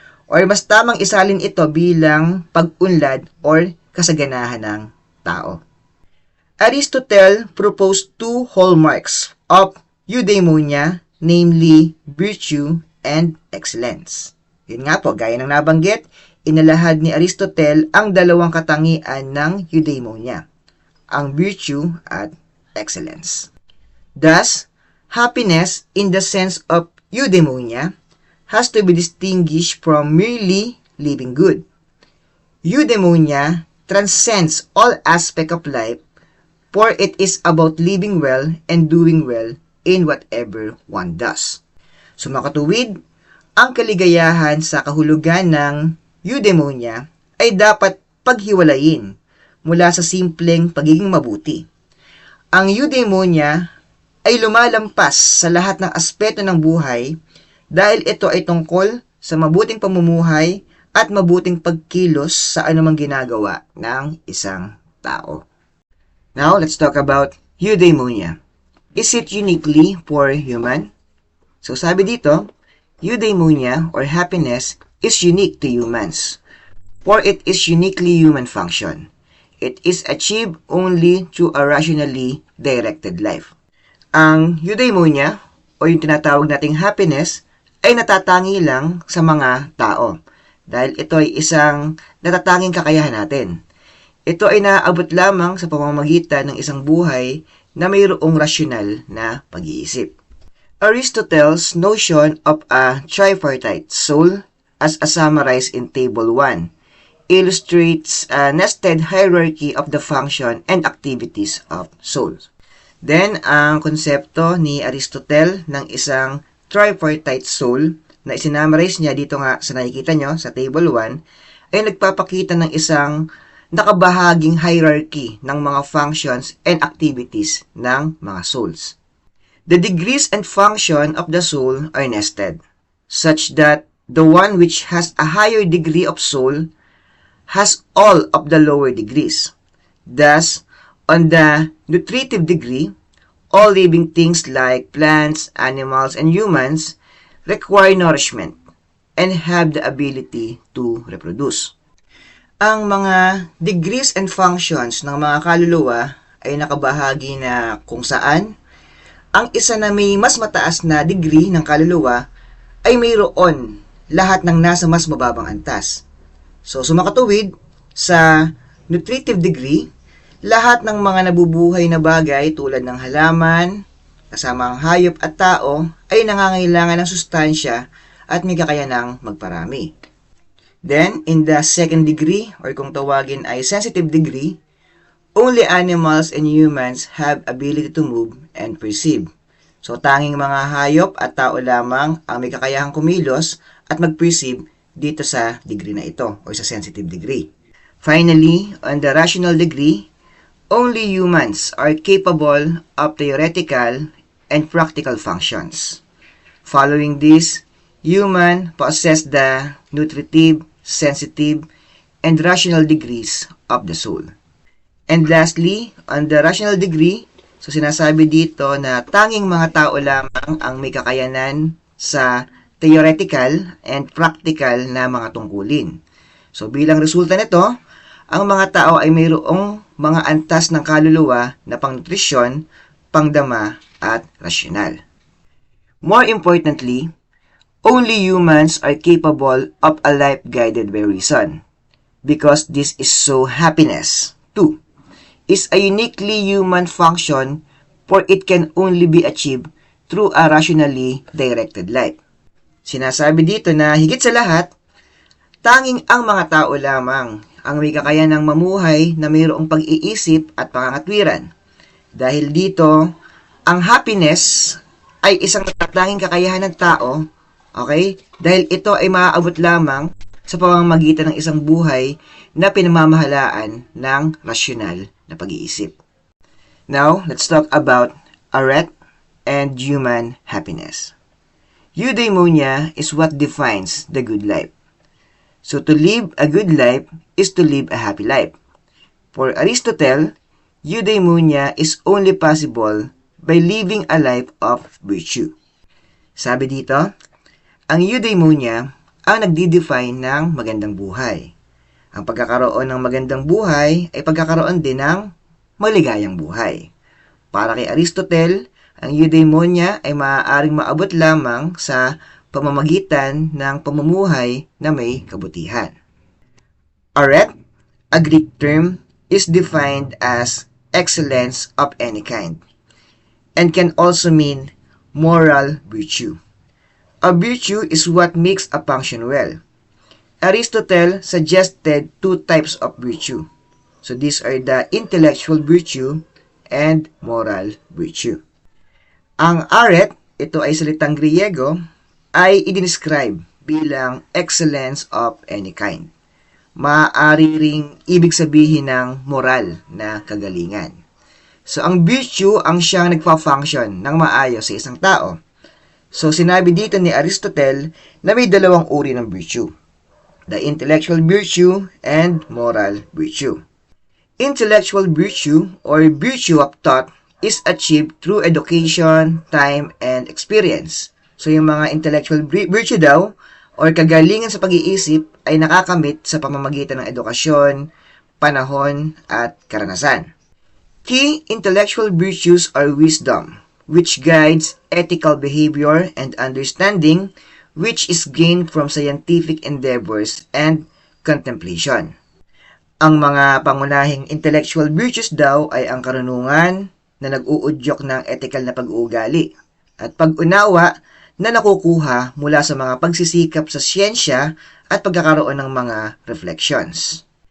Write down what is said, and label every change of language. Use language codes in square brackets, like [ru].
[tl] Or mas tamang isalin ito bilang pag-unlad or kasaganahan ng tao. [en] Aristotle proposed two hallmarks of eudaimonia, namely virtue and excellence. [tl] Yun nga po, gaya ng nabanggit, inalahad ni Aristotle ang dalawang katangian ng eudaimonia, ang virtue at excellence. [en] Thus, happiness in the sense of eudaimonia has to be distinguished from merely living good. Eudaimonia transcends all aspects of life, for it is about living well and doing well in whatever one does. [tl] So makatuwid, ang kaligayahan sa kahulugan ng eudaimonia ay dapat paghiwalayin mula sa simpleng pagiging mabuti. Ang eudaimonia ay lumalampas sa lahat ng aspeto ng buhay dahil ito ay tungkol sa mabuting pamumuhay at mabuting pagkilos sa anumang ginagawa ng isang tao. [en] Now, let's talk about eudaimonia. Is it uniquely for human? So [tl] sabi dito, [en] eudaimonia or happiness is unique to humans, for it is uniquely human function. It is achieved only through a rationally directed life. [tl] Ang eudaimonia o yung tinatawag nating happiness ay natatangi lang sa mga tao dahil ito ay isang natatanging kakayahan natin. Ito ay naaabot lamang sa pamamagitan ng isang buhay na mayroong rasyonal na pag-iisip. [en] Aristotle's notion of a tripartite soul, as summarized in Table 1, illustrates a nested hierarchy of the function and activities of souls. [tl] Then, ang konsepto ni Aristotle ng isang tripartite soul na isinamarize niya dito nga sa nakikita nyo sa Table 1 ay nagpapakita ng isang nakabahaging hierarchy ng mga [en] functions and activities [tl] ng mga souls. [en] The degrees and function of the soul are nested, such that the one which has a higher degree of soul has all of the lower degrees. Thus, on the nutritive degree, all living things like plants, animals, and humans require nourishment and have the ability to reproduce. [tl] Ang mga [en] degrees and functions [tl] ng mga kaluluwa ay nakabahagi na kung saan ang isa na may mas mataas na degree ng kaluluwa ay mayroon lahat ng nasa mas mababang antas. So, sumakatuwid sa nutritive degree, lahat ng mga nabubuhay na bagay tulad ng halaman, kasama ang hayop at tao, ay nangangailangan ng sustansya at may kakayanang magparami. [en] Then, in the second degree, or [tl] kung tawagin ay [en] sensitive degree, only animals and humans have ability to move and perceive. [tl] So, tanging mga hayop at tao lamang ang may kakayahang kumilos at mag-perceive dito sa degree na ito, or sa sensitive degree. [en] Finally, on the rational degree, only humans are capable of theoretical and practical functions. Following this, human possess the nutritive, sensitive, and rational degrees of the soul. And lastly, on the rational degree, [tl] so sinasabi dito na tanging mga tao lamang ang may kakayanan sa [en] theoretical and practical [tl] na mga tungkulin. So bilang resulta nito, ang mga tao ay mayroong mga antas ng kaluluwa na pangnutrisyon, pangdama, at rasyonal. [en] More importantly, only humans are capable of a life guided by reason, because this is so happiness, too, is a uniquely human function, for it can only be achieved through a rationally directed life. [tl] Sinasabi dito na higit sa lahat, tanging ang mga tao lamang ang may kakayanang mamuhay na mayroong pag-iisip at pangangatwiran. Dahil dito, ang happiness ay isang natatanging kakayahan ng tao, okay? Dahil ito ay maaabot lamang sa pamamagitan ng isang buhay na pinamamahalaan ng rasyonal na pag-iisip. [en] Now, let's talk about Aret and human happiness. Eudaimonia is what defines the good life. So to live a good life is to live a happy life. For Aristotle, eudaimonia is only possible by living a life of virtue. [tl] Sabi dito, ang eudaimonia ang nagdi-define ng magandang buhay. Ang pagkakaroon ng magandang buhay ay pagkakaroon din ng maligayang buhay. Para kay Aristotle, ang eudaimonia ay maaaring maabot lamang sa pamamagitan ng pamumuhay na may kabutihan. [en] Aret, a Greek term, is defined as excellence of any kind, and can also mean moral virtue. A virtue is what makes a function well. Aristotle suggested two types of virtue. So these are the intellectual virtue and moral virtue. [tl] Ang aret, ito ay salitang Griego, ay i-describe bilang [en] excellence of any kind. [tl] Maaari ring ibig sabihin ng moral na kagalingan. So, ang virtue ang siyang nagpa-function ng maayos sa isang tao. So, sinabi dito ni Aristotle na may dalawang uri ng virtue. [en] The intellectual virtue and moral virtue. Intellectual virtue or virtue of thought is achieved through education, time, and experience. [tl] So yung mga intellectual virtue daw or kagalingan sa pag-iisip ay nakakamit sa pamamagitan ng edukasyon, panahon, at karanasan. [en] Key intellectual virtues are wisdom, which guides ethical behavior and understanding, which is gained from scientific endeavors and contemplation. [tl] Ang mga pangunahing intellectual virtues daw ay ang karunungan na nag-uudyok ng ethical na pag-uugali at pag-unawa na nakukuha mula sa mga pagsisikap sa siyensya at pagkakaroon ng mga reflections.